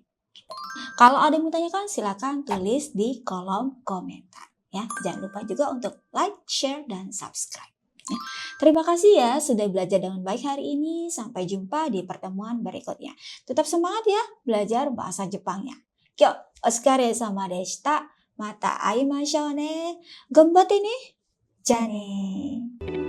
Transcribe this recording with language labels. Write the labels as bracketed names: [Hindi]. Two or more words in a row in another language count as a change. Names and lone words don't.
[Indonesian] Kalau ada yang mau tanyakan silakan tulis di kolom komentar, ya. Jangan lupa juga untuk like, share dan subscribe. Ya. Terima kasih ya sudah belajar dengan baik hari ini. Sampai jumpa di pertemuan berikutnya. Tetap semangat ya belajar bahasa Jepangnya. [Japanese] 今日、お疲れ様でした. また会いましょうね。頑張ってね。じゃあね。